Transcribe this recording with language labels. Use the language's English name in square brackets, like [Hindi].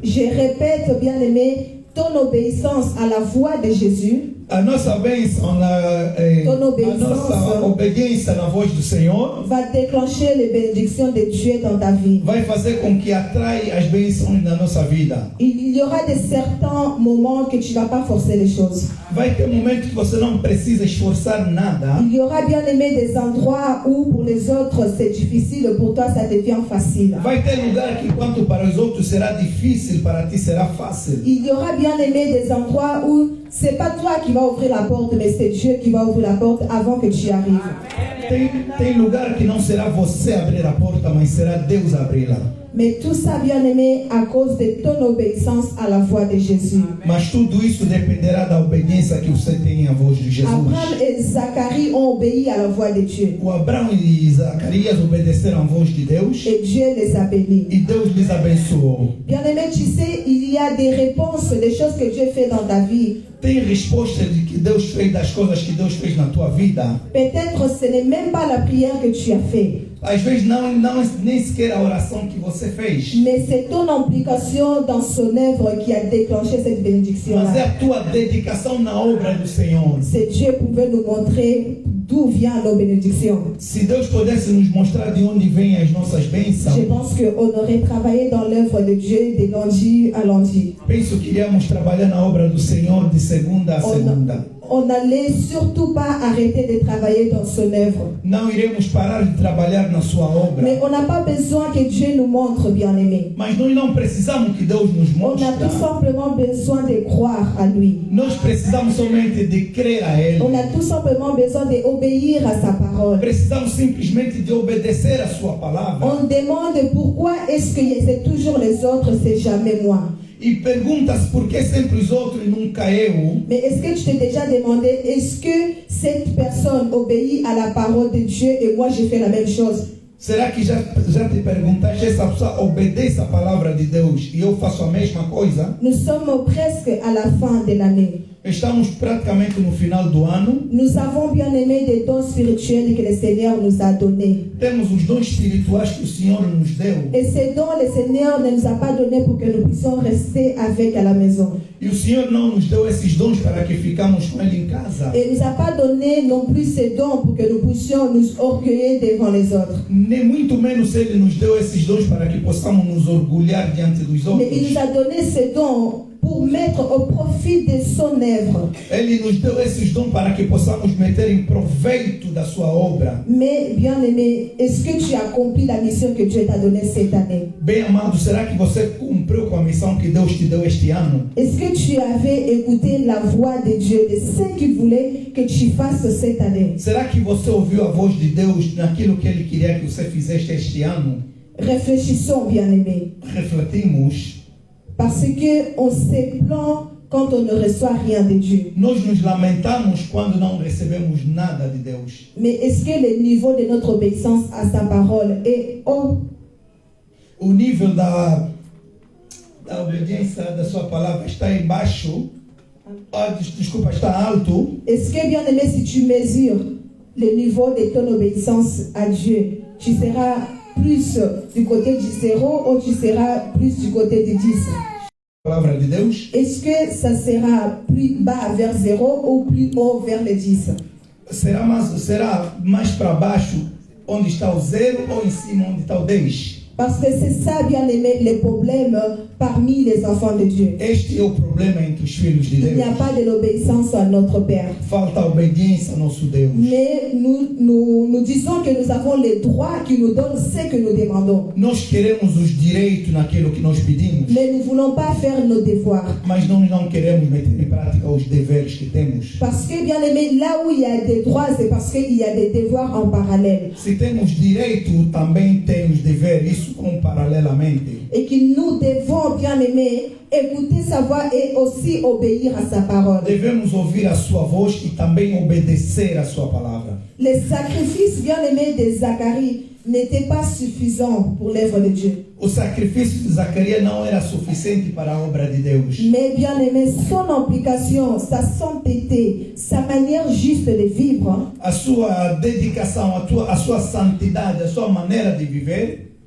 [French] Je répète, bien aimé, ton obéissance à la voix de Jésus [Portuguese] A nossa bênção, a nossa obediência na voz do Senhor [French] va déclencher les bénédictions de Dieu dans ta vie. [Portuguese] vai fazer com que atrai as bênçãos na nossa vida. [French] Il y aura de certains moments que tu ne vas pas forcer les choses. [Portuguese] Vai ter momentos que você não precisa esforçar nada. [French] Il y aura, bien aimé, des endroits où pour les autres c'est difficile, pour toi ça devient facile. [Portuguese] Vai ter lugar que enquanto para os outros será difícil, para ti será fácil. [French] Il y aura, bien aimé, des endroits où c'est pas toi qui vas ouvrir la porte, mais c'est Dieu qui va ouvrir la porte avant que tu arrives. [Portuguese] Tem lugar que não será você abrir a porta, mas será Deus abri-la. [French] Mais tout ça, bien aimé, à cause de ton obéissance à la voix de Jésus. [Portuguese] Mas tudo isso dependerá da obediência que você tem à voz de Jesus. [French] Abraham et Zacharie ont obéi à la voix de Dieu. [Portuguese] O Abraão e Zacarias obedeceram à voz de Deus [French] Et Dieu les a bénis. [Portuguese] e Deus lhes abençoou. [French] Bien aimé, tu sais, il y a des réponses, des choses que Dieu fait dans ta vie. [Portuguese] Tem resposta de que Deus fez, das coisas que Deus fez na tua vida. [French] Peut-être ce n'est même pas la prière que tu as fait, [Portuguese] Às vezes nem sequer a oração que você fez. [French] mais c'est ton implication dans son œuvre qui a déclenché cette [Portuguese] Mas é [French] bénédiction-là. [Portuguese] a tua dedicação na obra do Senhor. [French] Si Dieu pouvait nous montrer d'où viennent nos bénédictions, [Portuguese] Se Deus pudesse nos mostrar de onde vêm as nossas bênçãos, [French] je pense qu'on aurait travaillé dans l'œuvre de Dieu de lundi à lundi. [Portuguese] penso que iríamos trabalhar na obra do Senhor de segunda a segunda. [French] On n'allait surtout pas arrêter de travailler dans son œuvre. [Portuguese] Não iremos parar de trabalhar na sua obra. [French] Mais on n'a pas besoin que Dieu nous montre, bien-aimé. [Portuguese] Mas nós não precisamos que Deus nos [French] On a [Portuguese] mostre. [French] tout simplement besoin de croire à lui. [Portuguese] Nós precisamos somente de crer a Ele. [French] On a tout simplement besoin d'obéir à sa parole. [Portuguese] Precisamos simplesmente de obedecer a sua palavra. [French] On demande pourquoi est-ce que c'est toujours les autres, c'est jamais moi. [Portuguese] E pergunta-se por que sempre os outros e nunca eu. [French] Mais est-ce que tu t'es déjà demandé, est-ce que cette personne obéit à la parole de Dieu et moi je fais la même chose. [Portuguese] Será que já te perguntaste, essa pessoa obedece a palavra de Deus e eu faço a mesma coisa? [French] Nous sommes presque à la fin de l'année. [Portuguese] Estamos praticamente no final do ano. [French] Nous avons bien aimé des dons spirituels que le Seigneur nous a donnés. [Portuguese] Temos os dons espirituais que o Senhor nos deu. [French] Et ces dons, le Seigneur ne nous a pas donnés pour que nous puissions rester avec à la maison. [Portuguese] E o Senhor não nos deu esses dons para que ficamos com Ele em casa. [French] Et il ne nous a pas donné non plus ces dons pour que nous puissions nous orgueiller devant les autres. [Portuguese] Nem muito menos Ele nos deu esses dons para que possamos nos orgulhar diante dos outros. [French] Mais il nous a donné ces dons pour mettre au profit de son œuvre. [Portuguese] Ele nos deu esses dons para que possamos meter em proveito da sua obra. [French] Mais bien aimé, est-ce que tu as accompli la mission que Dieu t'a donnée cette année? [Portuguese] Bem amado, será que você cumpriu com a missão que Deus te deu este ano? [French] Est-ce que tu avais écouté la voix de Dieu, de ce qu'il voulait que tu fasses cette année? [Portuguese] Será que você ouviu a voz de Deus naquilo que Ele queria que você fizesse este ano? [French] Réfléchissons, bien aimé. [Portuguese] Refletimos. [French] Parce qu'on se plaint quand on ne reçoit rien de Dieu. [Portuguese] Nós nos lamentamos quando não recebemos nada de Deus. [French] Mais est-ce que le niveau de notre obéissance à sa parole est haut? [Portuguese] O nível da obediência da sua palavra está embaixo. Desculpa, está alto. [French] Est-ce que, bien aimé, si tu mesures le niveau de ton obéissance à Dieu, tu seras plus du côté du 0 ou tu seras plus du côté du 10? [Portuguese] Palavra de Deus. [French] Est-ce que ça sera plus bas vers 0 ou plus haut vers le 10? [Portuguese] Será mais para baixo onde está o 0 ou em cima onde está o 10? [French] Parce que c'est ça, bien aimé, le problème parmi les enfants de Dieu. [Portuguese] Este é o problema entre os filhos de Deus. [French] Il n'y a pas de l'obéissance à notre Père. [Portuguese] Falta obediência ao nosso Deus. [French] Mais nous disons que nous avons les droits qui nous donnent ce que nous demandons. [Portuguese] Nós queremos os direitos naquilo que nós pedimos. [French] Mais nous ne voulons pas faire nos devoirs. [Portuguese] Mas nós não queremos meter em prática os deveres que temos. [French] Parce que, bien aimé, là où il y a des droits, c'est parce qu'il y a des devoirs en parallèle. [Portuguese] Se temos direito, também temos dever. Isso paralelamente. [French] Et que nous devons, bien aimé, écouter sa voix et aussi obéir à sa parole. [Portuguese] Devemos ouvir a sua voz e também obedecer a sua palavra. [French] Les sacrifices, bien aimés, de Zacharie n'étaient pas suffisants pour l'œuvre de Dieu. [Portuguese] O sacrifício de Zacarias não era suficiente para a obra de Deus. [French] Mais bien aimé, son implication, sa sainteté, sa manière juste de vivre, [Portuguese] a sua dedicação, a sua santidade, a sua maneira de viver,